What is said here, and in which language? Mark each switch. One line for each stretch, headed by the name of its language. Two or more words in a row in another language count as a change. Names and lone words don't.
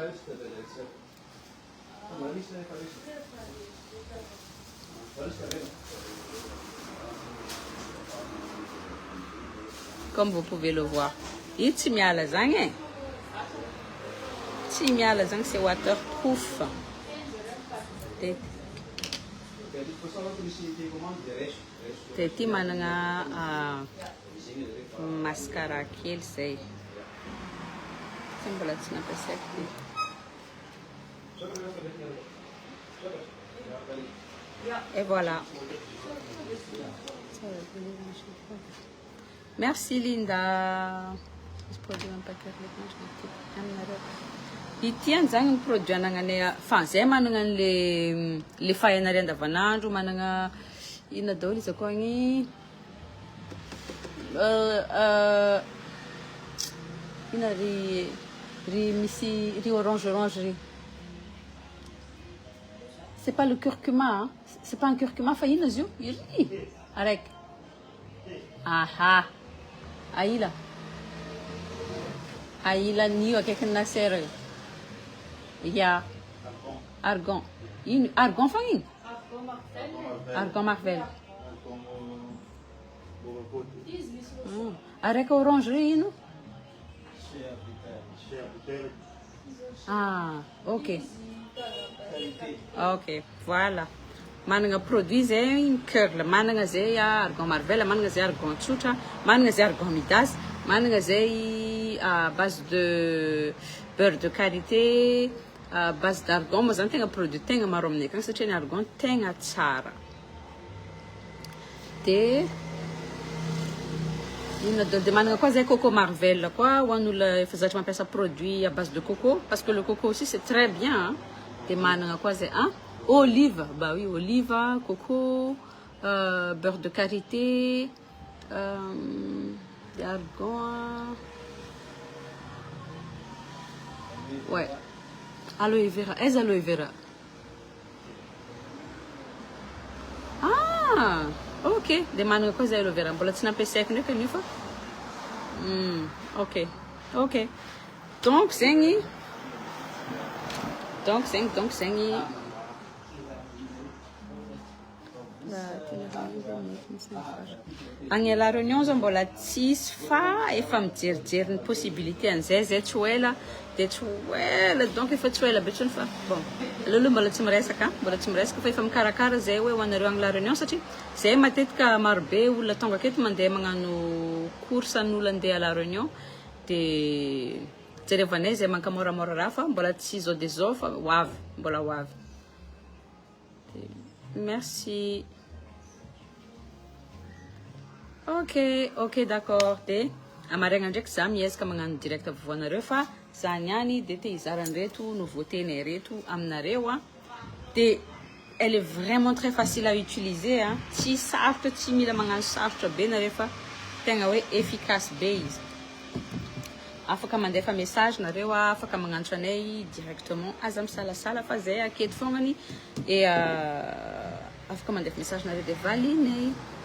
French: comme vous pouvez le voir
Malagasy: io tsy miala zagny tsy miala zagny
French: c'est waterproof
Malagasy: dia ity manana mascara kely zay tsy mbola tsy nampiasaiko ty.
French: Et voilà. Merci Linda.
Malagasy: Ity zany produit anagnanay fa zay manana le fahainareo andavanandro manana ina daholo izy akao ny ina ry misy ry orange ry.
French: C'est pas le curcuma, hein? C'est pas un curcuma
Malagasy: fa ina izy io? Iri araiky. Aha. Aila. Aila nio akaiky ny nasera io. Ya. Argan. Ino? Argan fa ino? Argan Marvel. Araiky orange ry ino? Ah, ok. Ok, voilà. Manana produit zay curl, manana zay argan Marvel, manana zay argan tsotra, manana zay argan Midas, manana zay
French: à base de beurre de karité, à base d'argan,
Malagasy: moa zany tegna produit tegna maro aminay akagny satria ny argan tegna tsara. De ino de manana koa zay coco Marvel koa ho an'olona efa zatra mampiasa produit
French: à base de coco parce que le coco aussi c'est très bien. Hein?
Malagasy: De manana
French: quoi c'est hein? Olive, bah oui, olive, coco, beurre de karité, argan, ouais, aloe vera, aloe vera. Ah, ok,
Malagasy: de manana
French: quoi c'est aloe vera, bon là tu n'as pas essayé que une fois. Ok, ok, donc c'est
Malagasy: agny La Réunion zao mbola tsisy fa efa mijerijery ny possibilité an'izay zay tsy ho ela dia tsy ho ela donc efa tsy ho ela be tsony fa bon aloloha mbola tsy miresaka fa efa mikarakara zay hoe ho anareo agny La Réunion satria zay matetika marobe olona tonga aketo mandeha magnano course an'olona andeha à La Réunion dia jerevanay zay mankamoramora raha fa mbola tsy zao de zao fa hoavy mbola hoavy.
French: Merci. Ok, d'accord.
Malagasy: De amaraigna ndraiky za miezaka magnano direct voanareo fa za niany de te izarany reto nouveauté-nay reto aminareo a.
French: De elle est vraiment très facile à utiliser hein.
Malagasy: Tsy sarotra, tsy mila magnano sarotra be nareo fa tegna hoe efficace be izy. Afaka mandefa message nareo afaka magnantso anay directement aza misalasala fa zay aketo fognany et afaka mandefa message nareo de valinay.